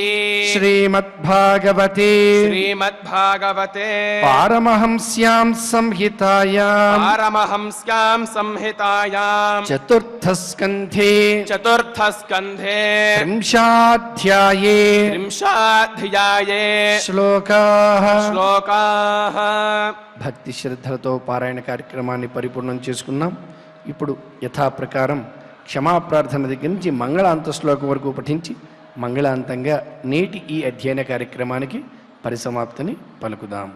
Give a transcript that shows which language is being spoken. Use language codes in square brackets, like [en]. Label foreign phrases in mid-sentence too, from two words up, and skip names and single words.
[sa] श्रीमद्भागवते श्रीमद्भागवते पारमहंस्यां संहितायां पारमहंस्यां संहितायां चतुर्थस्कन्धे चतुर्थस्कन्धे त्रिंशाध्याये त्रिंशाध्याये శ్లోకాః శ్లోకాः [te] భక్తి శ్రద్ధలతో పారాయణ కార్యక్రమాన్ని పరిపూర్ణం చేసుకున్నాం. ఇప్పుడు యథాప్రకారం క్షమాప్రార్థన దగ్గర నుంచి మంగళాంత శ్లోకం వరకు పఠించి మంగళాంతంగా నేటి ఈ అధ్యయన కార్యక్రమానికి పరిసమాప్తిని పలుకుదాం.